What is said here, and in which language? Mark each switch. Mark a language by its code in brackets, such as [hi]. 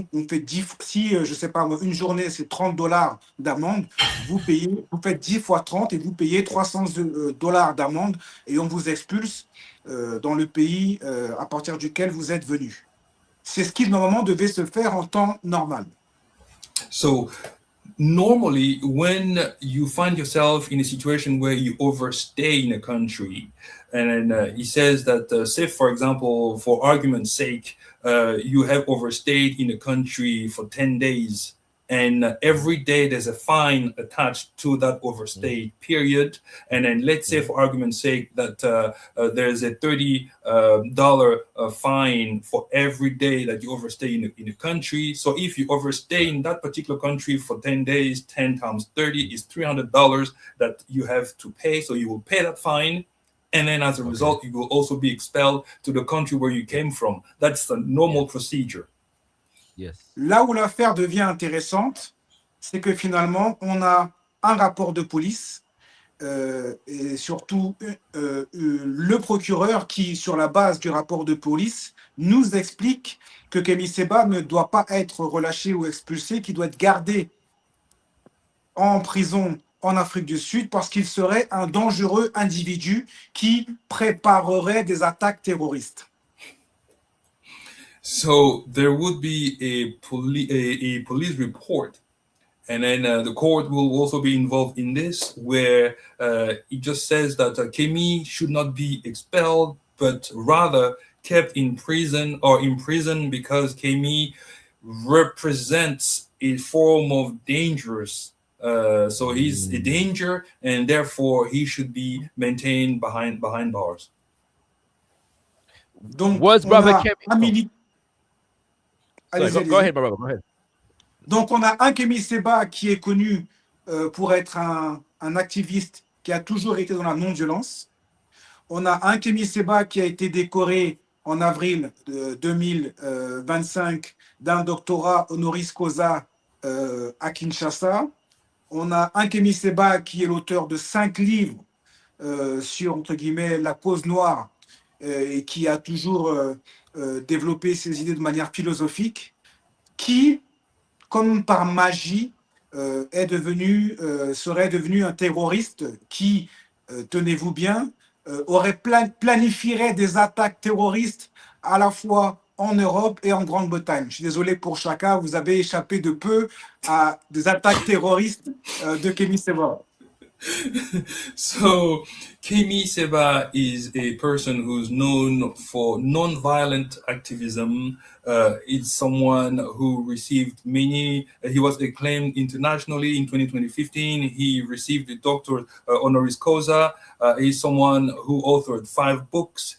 [fr] Donc, on fait 10, si, je ne sais pas, une journée, c'est $30 d'amende, vous faites 10 fois 30 et vous payez $300 d'amende, et on vous expulse dans le pays à partir duquel vous êtes venu. C'est ce qui, normalement, devait se faire en temps normal. [en] So, normally, when you find yourself in a situation where you overstay in a country, and then he says that, say, for example, for argument's sake, you have overstayed in a country for 10 days, and every day there's a fine attached to that overstay period. And then let's say, for argument's sake, that there's a $30 fine for every day that you overstay in a country. So if you overstay in that particular country for 10 days, 10 times 30 is $300 that you have to pay. So you will pay that fine. And then as a result, you will also be expelled to the country where you came from. That's the normal procedure. Yes. [fr] Là où l'affaire devient intéressante, c'est que finalement, on a un rapport de police et surtout le procureur qui, sur la base du rapport de police, nous explique que Kemi Seba ne doit pas être relâché ou expulsé, qu'il doit être gardé en prison en Afrique du Sud parce qu'il serait un dangereux individu qui préparerait des attaques terroristes. [en] So there would be a police report, and then the court will also be involved in this, where it just says that Kemi should not be expelled, but rather kept in prison or imprisoned because Kemi represents a form of dangerous. So he's a danger, and therefore he should be maintained behind bars. [fr] Donc, [en] was brother Kemi? Go ahead, brother. Go ahead. [fr] Donc, on a un Kemi Seba qui est connu pour être un activiste qui a toujours été dans la non-violence. On a un Kemi Seba qui a été décoré en avril 2025 d'un doctorat honoris causa à Kinshasa. On a un Kemi Seba qui est l'auteur de 5 livres sur, entre guillemets, la cause noire et qui a toujours développé ses idées de manière philosophique, qui, comme par magie, serait devenu un terroriste qui, tenez-vous bien, planifierait des attaques terroristes à la fois en Europe et en Grande-Bretagne. Je suis désolé pour chacun, vous avez échappé de peu à des attaques terroristes de Kemi Seba. [en] So Kemi Seba is a person who's known for non-violent activism. It's someone who received many, he was acclaimed internationally in 2015. He received a doctor honoris causa. He's someone who authored 5 books.